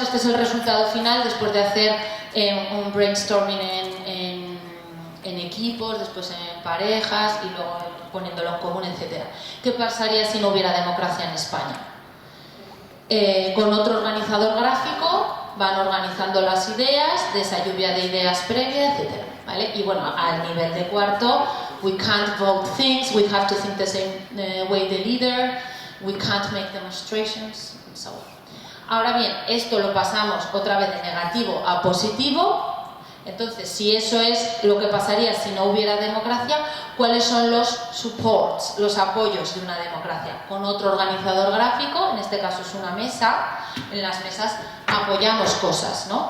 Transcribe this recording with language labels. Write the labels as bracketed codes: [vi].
[es] Este es el resultado final después de hacer un brainstorming en equipos, después en parejas y luego poniéndolo en común, etc. ¿Qué pasaría si no hubiera democracia en España? Con otro organizador gráfico van organizando las ideas, de esa lluvia de ideas previa, etc. ¿Vale? Y bueno, al nivel de cuarto, [en] we can't vote things, we have to think the same way the leader, we can't make demonstrations, and so on. [es] Ahora bien, esto lo pasamos otra vez de negativo a positivo. Entonces, si eso es lo que pasaría si no hubiera democracia, ¿cuáles son los supports, los apoyos de una democracia? Con otro organizador gráfico, en este caso es una mesa, en las mesas apoyamos cosas, ¿no?